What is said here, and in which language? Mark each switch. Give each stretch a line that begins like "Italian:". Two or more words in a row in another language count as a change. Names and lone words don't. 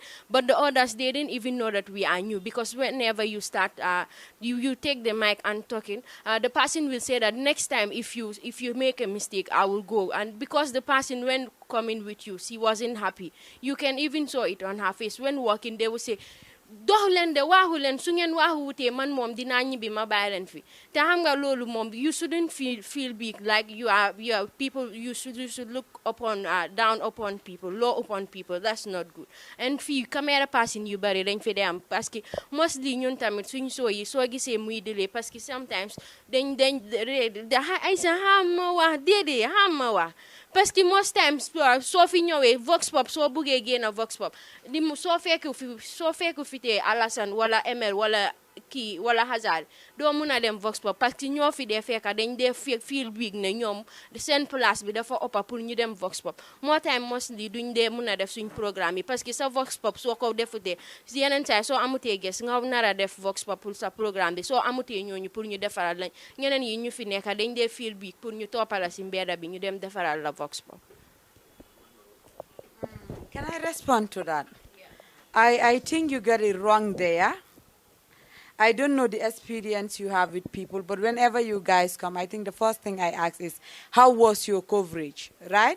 English: But the others, they didn't even know that we are new because whenever you start, you take the mic and talking, the person will say that next time if you make a mistake, I will go. And because the person when coming with you, she wasn't happy. You can even saw it on her face. When walking, they will say,
Wolof: dox leen de waaxu leen su ngeen waaxu wutee man moom dinaa ñibbi ma bàyyi leen fi te xam nga loolu moom
English: you shouldn't feel big like you are people you should look upon down upon people low upon people. That's not good.
Wolof: And fii caméra passing yu bari dañ fi dee am
French: parce que
Wolof: mostly ñun tamit suñ soo yi soo gisee muy delay
French: parce que
Wolof: sometimes dañ ay sa xam ma wax déedéet xam ma wax
French: parce que
Wolof: most times soo fi ñëwee Vox Pop soo buggee génn Vox Pop di soo fekku fi tee Alassane wala Emel wala kii wala Hazard doo mun a dem Vox Pop
French: parce que
Wolof: ñoo fi dee fekka dañ dee
English: feel big
Wolof: ne ñoom seen place bi dafa ëppa pour ñu dem Vox Pop moo time mostly duñ dee mun a def suñ programme yi
French: parce que
Wolof: sa Vox Pop soo ko defutee yeneen saa soo amutee ges nga nar a def Vox Pop pour sa programme bi soo amutee ñooñu pour ñu defaral lañ ñeneen yi ñu fi nekka dañ dee feel big pour ñu toppala si mbedda bi ñu dem defaral la Vox Pop.
English: Can I respond to that? I think you got it wrong there. I don't know the experience you have with people, but whenever you guys come, I think the first thing I ask is, how was your coverage, right?